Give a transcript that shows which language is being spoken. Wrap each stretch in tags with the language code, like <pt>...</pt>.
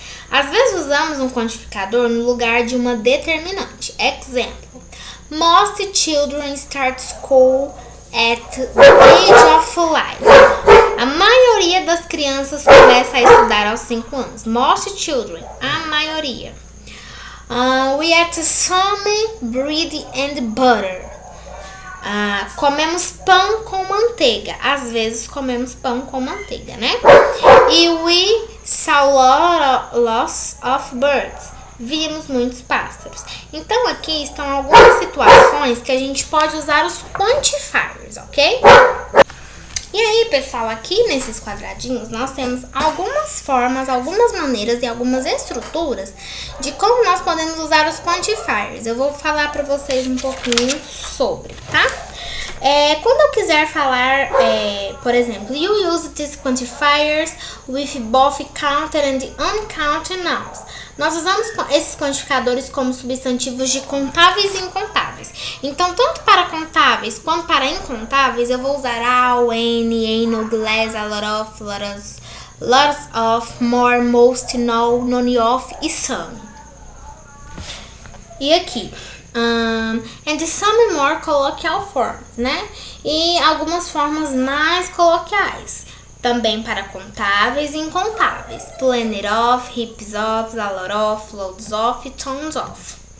<pt>Às vezes usamos um quantificador no lugar de uma determinante.</pt> <en>Example: Most children start school at the age of life.</en> <pt>A maioria das crianças começa a estudar aos 5 anos.</pt> <en>Most children,</en> <pt>a maioria.</pt> <en>We eat some bread and butter.</en> <pt>Comemos pão com manteiga. Às vezes comemos pão com manteiga, né?</pt> <en>E we saw lots of birds.</en> <pt>Vimos muitos pássaros. Então aqui estão algumas situações que a gente pode usar os quantifiers, ok? E aí, pessoal, aqui nesses quadradinhos nós temos algumas formas, algumas maneiras e algumas estruturas de como nós podemos usar os quantifiers. Eu vou falar para vocês um pouquinho sobre, tá? Quando eu quiser falar, por exemplo,</pt> <en>you use these quantifiers with both counted and uncounted nouns.</en> <pt>Nós usamos esses quantificadores como substantivos de contáveis e incontáveis. Então, tanto para contáveis quanto para incontáveis, eu vou usar all, any, no, glass, a lot of, lots of, more, most, no, none of e some. E aqui,</pt> <en>and some more coloquial forms, né?</en> <pt>E algumas formas mais coloquiais. Também para contáveis e incontáveis.</pt> <en>Plenty of, heaps of, a lot of, loads of, tons of.</en>